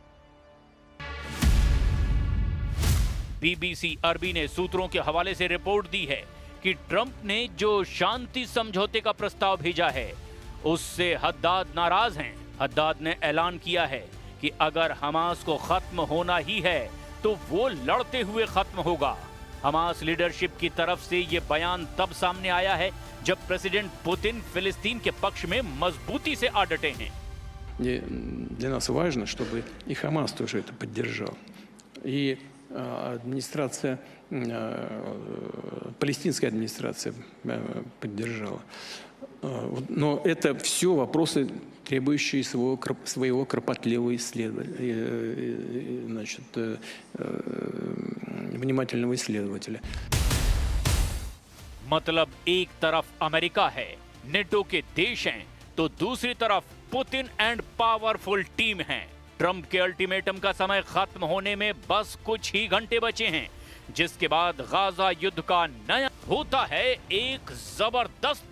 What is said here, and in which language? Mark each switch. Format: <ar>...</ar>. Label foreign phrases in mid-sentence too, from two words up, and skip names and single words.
<hi>बीबीसी अरबी ने सूत्रों के हवाले से रिपोर्ट दी है कि ट्रंप ने जो शांति समझौते का प्रस्ताव भेजा है, उससे हद्दाद नाराज हैं। हद्दाद ने ऐलान किया है कि अगर हमास को खत्म होना ही है तो वो लड़ते हुए खत्म होगा। हमास लीडरशिप की तरफ से ये बयान तब सामने आया है जब प्रेसिडेंट पुतिन फिलिस्तीन के पक्ष में मजबूती से आ डटे हैं।</hi> <ru>Для нас важно, чтобы и Хамас тоже это поддержал. И администрация, палестинская администрация поддержала. Но это все вопросы, требующие своего кропотливого исследования, значит, внимательного исследователя.</ru> <hi>मतलब एक तरफ अमेरिका है, नेटो के देश हैं, तो दूसरी तरफ पुतिन</hi> <en>and powerful team</en> <hi>है। ट्रंप के अल्टीमेटम का समय खत्म होने में बस कुछ ही घंटे बचे हैं, जिसके बाद गाजा युद्ध का नया होता है एक जबरदस्त धमाका।</hi>